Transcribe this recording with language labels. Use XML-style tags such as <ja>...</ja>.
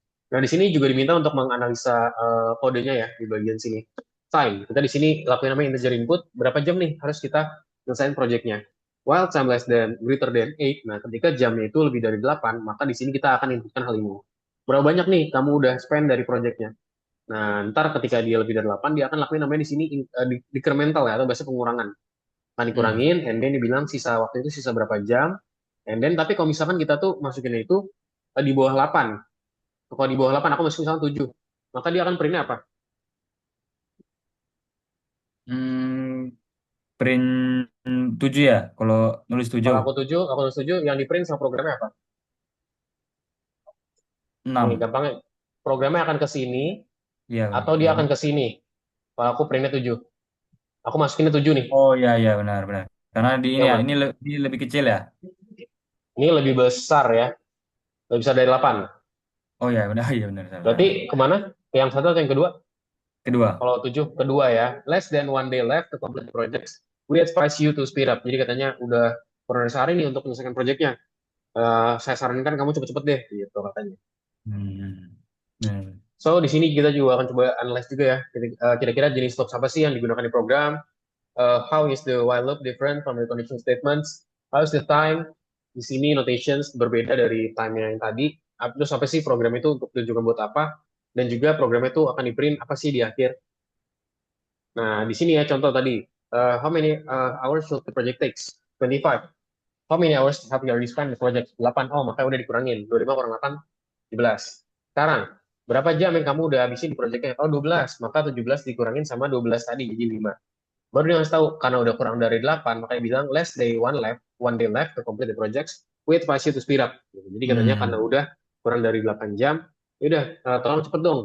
<id>Nah, di sini juga diminta untuk menganalisa kodenya ya di bagian sini. Time. Kita di sini lakuin namanya integer input. Berapa jam nih harus kita selesaiin projectnya.</id> <en>While time less than greater than 8.</en> <id>Nah, ketika jamnya itu lebih dari 8, maka di sini kita akan inputkan hal ini. Berapa banyak nih kamu udah spend dari projectnya? Nah, ntar ketika dia lebih dari 8, dia akan lakuin namanya di sini decremental ya, atau bahasa pengurangan. Akan Hmm. dikurangin, and then dibilang sisa waktu itu sisa berapa jam. And then, tapi kalau misalkan kita tuh masukin itu di bawah 8, kalau di bawah 8 aku masuk misalnya 7. Maka dia akan printnya apa? Hmm, print 7 ya, kalau nulis 7. Kalau aku 7 yang di print sama programnya apa? Nih, gampangnya. Programnya akan ke sini Iya, atau dia iya. akan ke sini. Kalau aku printnya 7. Aku masukinnya 7 nih. Oh iya, iya, benar, benar. Karena di ini ya, mana? ini lebih kecil ya. Ini lebih besar ya. Lebih besar dari 8. Oh iya, benar, iya benar, salah, Berarti salah. kemana? Ke yang satu atau yang kedua? Kedua. Kalau 7, kedua ya.</id> <en>Less than one day left to complete the project. We advise you to speed up.</en> <id>Jadi katanya udah kurang dari sehari nih untuk menyelesaikan proyeknya. Saya sarankan kamu cepet-cepet deh, gitu katanya. Hmm. Hmm. So, di sini kita juga akan coba analyze juga ya. Kira-kira jenis loops apa sih yang digunakan di program?</id> <en>How is the while loop different from the condition statements? How is the time?</en> <id>Di sini notations berbeda dari time yang tadi. Terus apa sih program itu untuk tujuan buat apa? Dan juga program itu akan di print apa sih di akhir? Nah, di sini ya contoh tadi.</id> <en>How many hours should the project takes?</en> <id>25.</id> <en>How many hours have you already spent the project?</en> <id>8. Oh, makanya udah dikurangin. 25 kurang 8, 17. Sekarang, berapa jam yang kamu udah habisin di projectnya? Oh, 12. Maka 17 dikurangin sama 12 tadi, jadi 5. Baru dia ngasih tahu, karena udah kurang dari 8, makanya bilang,</id> <en>less day one day left to complete the projects, wait for you to speed up.</en> <id>Gitu. Jadi katanya karena Hmm. udah kurang dari 8 jam, ya udah, tolong cepet dong.</id>